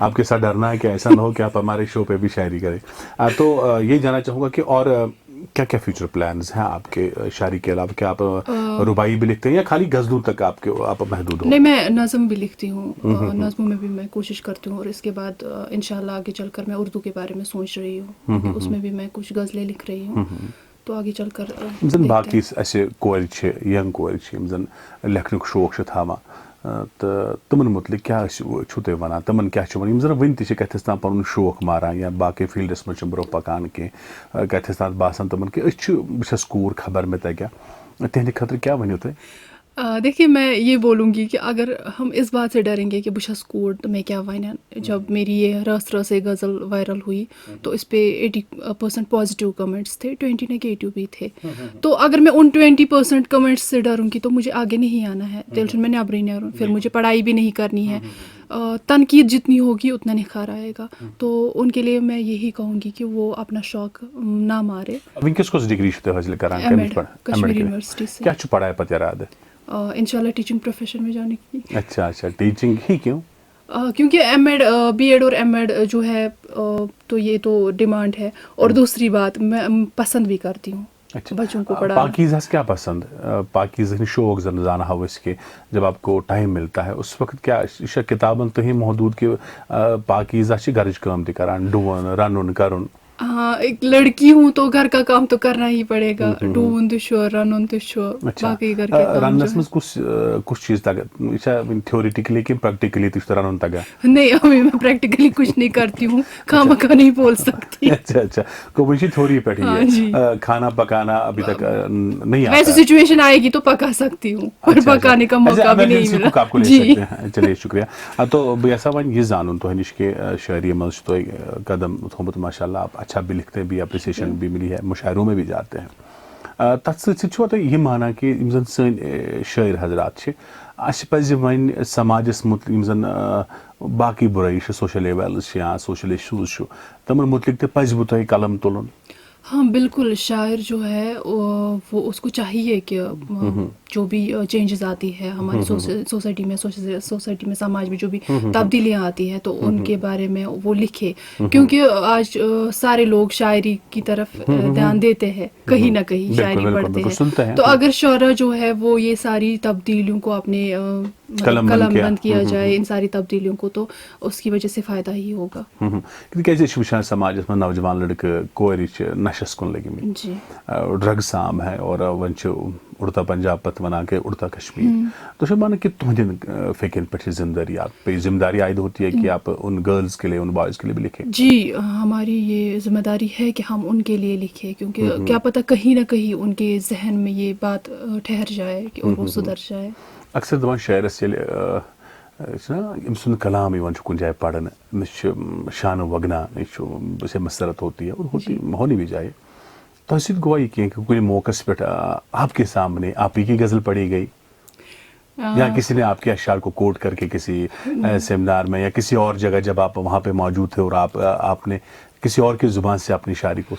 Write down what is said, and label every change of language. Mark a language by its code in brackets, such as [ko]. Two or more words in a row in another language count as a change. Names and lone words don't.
[ur] آپ کے ساتھ ڈرنا ہے کہ ایسا نہ ہو کہ آپ ہمارے شو پہ بھی شاعری کریں. تو یہ جاننا چاہوں گا کہ اور کیا کیا [en] future plans [ur] ہیں آپ کے شاعری کے علاوہ؟ کیا آپ رباعی بھی لکھتے ہیں یا خالی غزلوں تک آپ محدود ہو؟ نہیں میں نظم بھی لکھتی ہوں. نظموں میں بھی میں کوشش کرتی ہوں اور اس کے بعد انشاءاللہ آگے چل کر میں اردو کے بارے میں سوچ رہی ہوں. اس میں بھی میں کچھ غزلیں لکھ رہی ہوں تو آگے چل کر [ks] زن باقی اسے کورِ چھِ ینگ کورِ چھِ یِم زن لیکھنُک شوق چھِ تھاوان تہٕ تِمن متعلق کیٛاہ چھُو تُہۍ وَنان؟ تِمن کیٛاہ چھُ وَنان یِم زن وٕنہِ تہِ چھِ کَتھِس تام پنُن شوق ماران یا باقٕے فیٖلڈس منٛز چھِ برونٛہہ پکان کینٛہہ کَتھِس تام باسان تِمن کہ أسۍ چھِ بہٕ چھَس کوٗر خبر مےٚ تَگیٛاہ تِہنٛدِ خٲطرٕ کیٛاہ ؤنِو تُہۍ؟ [ur] دیکھیے میں یہ بولوں گی کہ اگر ہم اس بات سے ڈریں گے کہ [ks] بہٕ چھَس کوٗر [ur] تو میں کیا ونن. جب میری یہ رس رس ایک غزل وائرل ہوئی تو اس پہ 80% [en] positive comments [ur] تھے 20 نگیٹو بھی تھے. تو اگر میں ان 20% کمنٹس سے ڈروں گی تو مجھے آگے نہیں آنا ہے. [ks] تیل چھُنہٕ مےٚ نیبرٕے نیرُن. [ur] پھر مجھے پڑھائی بھی نہیں کرنی ہے. تنقید جتنی ہوگی اتنا نکھار آئے گا. تو ان کے لیے میں یہی کہوں گی کہ وہ اپنا شوق نہ مارے. [ks] وٕنکیٚس کۄس ڈگری چھِو تُہۍ حٲصِل کران؟ [ur] کشمیری یونیورسٹی سے. [ks] کیٛاہ چھُ پڑھاے پتہٕ ارادٕ؟ [ur] انشاءاللہ [en] teaching profession [ur] میں جانے کی. اچھا اچھا ٹیچنگ ہی کیوں؟ کیونکہ ایم ایڈ بی ایڈ اور ایم ایڈ جو ہے تو یہ تو ڈیمانڈ ہے اور دوسری بات میں پسند بھی کرتی ہوں بچوں کو پڑھانا. [ks] پاکیزہس کیا پسند؟ پاکیزہ ہٕنٛدۍ شوق زن زانہو أسۍ کہ [ur] جب آپ کو ٹائم ملتا ہے اس وقت [ks] کیا یہ چھا کتابن تُہی محدود کہ پاکیزہ چھِ گرٕچ کٲم تہِ کران ڈُوُن رنُن کرُن؟ [ur] ہاں ایک لڑکی ہوں تو گھر کا کام تو کرنا ہی پڑے گا. [ks] ڈوُن تہِ چھُ رنُن تہِ چھُ باقی [ur] گھر کے کام. [ks] رننس منٛز کُس چیٖز تگان؟ یہ چھا تھیوریٹکلی کہ پریکٹیکلی تہِ چھُ رنُن تگان؟ [ur] نہیں ابھی میں پریکٹیکلی کچھ نہیں کرتی ہوں. خامخواہ نہیں بول سکتی. اچھا اچھا وہی [ks] چھِ تھیوری پٮ۪ٹھ [ur] یہ کھانا پکانا ابھی تک نہیں آتا. ویسے سچویشن آئے گی تو پکا سکتی ہوں اور پکانے کا موقع بھی نہیں ملا. آپ کو لے سکتے ہیں. چلیے شکریہ. تو [ks] بہٕ یژھان وۄنۍ یہِ زانُن تۄہہِ نِش کہ شاعری منٛز چھُ تۄہہِ قدم تھوٚمُت [ur] ماشاء اللہ آپ اچھا بھی لکھتے ہیں بھی اپریسیشن بھی ملی ہے مشاعروں میں بھی جاتے ہیں. [ks] تَتھ سۭتۍ سۭتۍ چھُوا تُہۍ یہِ مانان کہ یِم زن سٲنۍ شٲعر حضرات چھِ اَسہِ پَزِ وۄنۍ سماجس متعلق یِم زن باقٕے بُرٲیی چھِ [en] social evils [ks] چھِ یا [en] social issues [ks] چھُ تِمن متعلق تہِ پَزِ تۄہہِ قلم تُلُن؟ [ur] ہاں بالکل. شاعر جو ہے وہ اس کو چاہیے کہ جو بھی چینجز آتی ہے ہماری سوسائٹی میں سماج میں جو بھی تبدیلیاں آتی ہیں تو ان کے بارے میں وہ لکھے. کیونکہ آج سارے لوگ شاعری کی طرف دھیان دیتے ہیں کہیں نہ کہیں شاعری پڑھتے ہیں. تو اگر شعرا جو ہے وہ یہ ساری تبدیلیوں کو اپنے قلم بند کیا جائے ان ساری تبدیلیوں کو تو اس کی وجہ سے فائدہ ہی ہوگا. [ks] تِکیازِ أسۍ چھِ وٕچھان سماجس منٛز نوجوان لڑکہٕ کورِ چھِ نشس کُن لٔگمٕتۍ [ur] ڈرگس عام ہے اور [ks] وۄنۍ چھِ اُڑتا پنجاب پتہٕ ونان کہ اڑتا کشمیر. تو چھِ مانان کہ تُہنٛدٮ۪ن فکرن پٮ۪ٹھ چھِ ذمہ دٲری [ur] آپ پہ ذمہ داری عائد ہوتی ہے کہ آپ ان گرلز کے لیے ان بوائز کے لیے بھی لکھیں؟ جی ہماری یہ ذمہ داری ہے کہ ہم ان کے لیے لکھیں کیونکہ کیا پتہ کہیں نہ کہیں ان کے ذہن میں یہ بات ٹھہر جائے کہ اور وہ سدھر جائے. [ks] اکثر دپان شاعرس ییٚلہِ چھُنا أمۍ سُنٛد کلام یِوان چھُ کُنہِ جایہِ پرنہٕ نہ چھُ شانہ وگنا نہ چھُ [ur] سے مسرت ہوتی ہے اور ہونی بھی چاہیے. [ks] تۄہہِ سۭتۍ گوٚوا یہِ کینٛہہ کہ کُنہِ موقعس پٮ۪ٹھ [ur] آپ کے سامنے آپ ہی کی غزل پڑھی گئی یا کسی نے آپ کے اشعار کو کوٹ کر کے کسی سیمینار میں یا کسی اور جگہ جب آپ وہاں پہ موجود تھے اور آپ نے کسی اور کی زبان سے اپنی شاعری کو؟